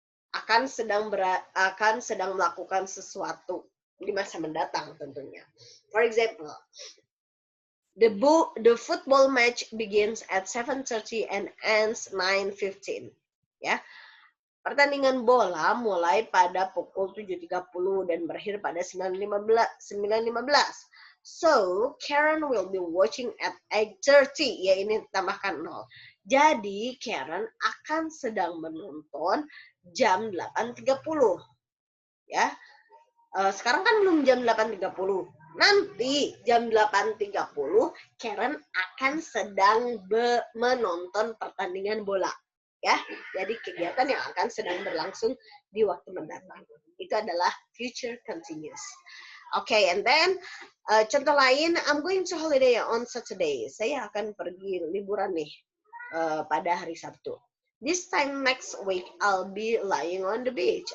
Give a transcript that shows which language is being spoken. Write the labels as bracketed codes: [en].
[id] Akan sedang melakukan sesuatu di masa mendatang tentunya. [en] For example, the football match begins at 7:30 and ends 9:15. [id] Ya. Pertandingan bola mulai pada pukul 7:30 dan berakhir pada 9:15. [en] So, Karen will be watching at 8:30. [id] Ya, ini tambahkan 0. Jadi, Karen akan sedang menonton jam 8:30. Ya. Sekarang kan belum jam 8:30. Nanti jam 8:30 Karen akan sedang menonton pertandingan bola. Ya. Jadi kegiatan yang akan sedang berlangsung di waktu mendatang. Itu adalah future continuous. [en] Okay, and then [id] contoh lain, [en] I'm going to holiday on Saturday. [id] Saya akan pergi liburan nih pada hari Sabtu. [en] This time next week I'll be lying on the beach.